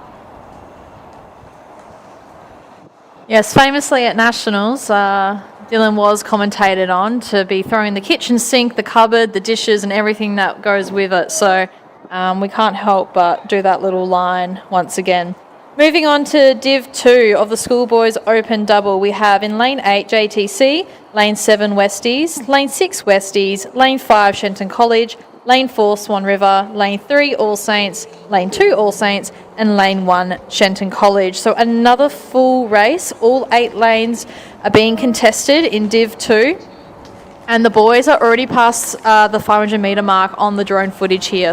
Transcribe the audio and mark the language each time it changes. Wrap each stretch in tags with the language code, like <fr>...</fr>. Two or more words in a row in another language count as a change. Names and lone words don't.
<en>Yes, famously at Nationals, Dylan was commentated on to be throwing the kitchen sink, the cupboard, the dishes and everything that goes with it. So we can't help but do that little line once again. Moving on to Div 2 of the Schoolboys Open Double, we have in lane 8 JTC, lane 7 Westies, lane 6 Westies, lane 5 Shenton College, lane 4 Swan River, lane 3 All Saints, lane 2 All Saints, and lane 1 Shenton College. So another full race. All 8 lanes are being contested in Div 2. And the boys are already past the 500 metre mark on the drone footage here.</en>